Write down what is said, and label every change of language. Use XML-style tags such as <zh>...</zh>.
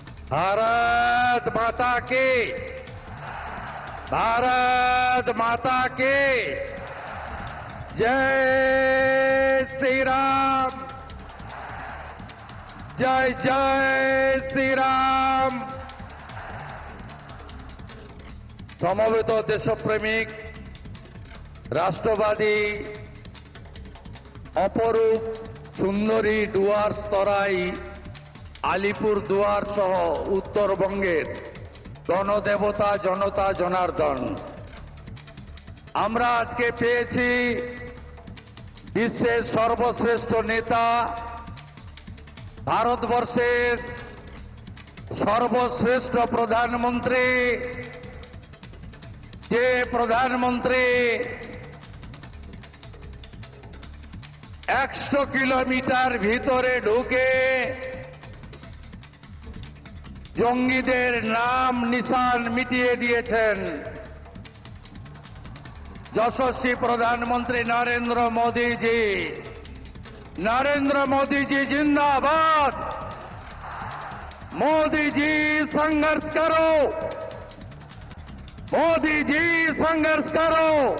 <hi>भारत माता की, भारत माता की जय श्री राम, जय जय श्री राम।</hi> <bn>সমবেত দেশপ্রেমিক রাষ্ট্রবাদী অপরূপ সুন্দরী ডুয়ার্স তরাই আলিপুরদুয়ার সহ উত্তরবঙ্গের গণদেবতা জনতা জনার্দন, আমরা আজকে পেয়েছি বিশ্বের সর্বশ্রেষ্ঠ নেতা, ভারতবর্ষের সর্বশ্রেষ্ঠ প্রধানমন্ত্রী, যে প্রধানমন্ত্রী 100 কিলোমিটার ভিতরে ঢুকে জঙ্গিদের নাম নিশান মিটিয়ে দিয়েছেন, যশস্বী প্রধানমন্ত্রী নরেন্দ্র মোদী জি।</bn> <hi>नरेंद्र मोदी जी जिंदाबाद। मोदी जी संघर्ष करो, मोदी जी संघर्ष करो।</hi>